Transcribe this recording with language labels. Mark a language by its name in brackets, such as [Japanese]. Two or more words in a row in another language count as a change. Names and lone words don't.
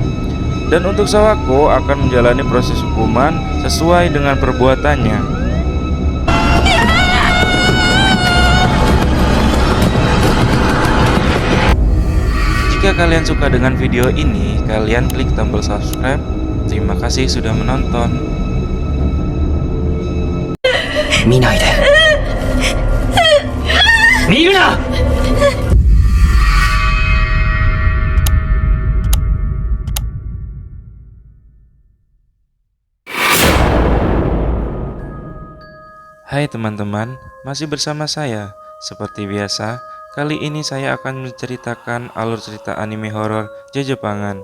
[Indonesian] Dan untuk Sawako akan menjalani proses hukuman sesuai dengan perbuatannya. Jika kalian suka dengan video ini, kalian klik tombol subscribe. Terima kasih sudah menonton. [Japanese] 見ないで見るな [Indonesian] Hai teman-teman, masih bersama saya. Seperti biasa, kali ini saya akan menceritakan alur cerita anime horor Jepangan.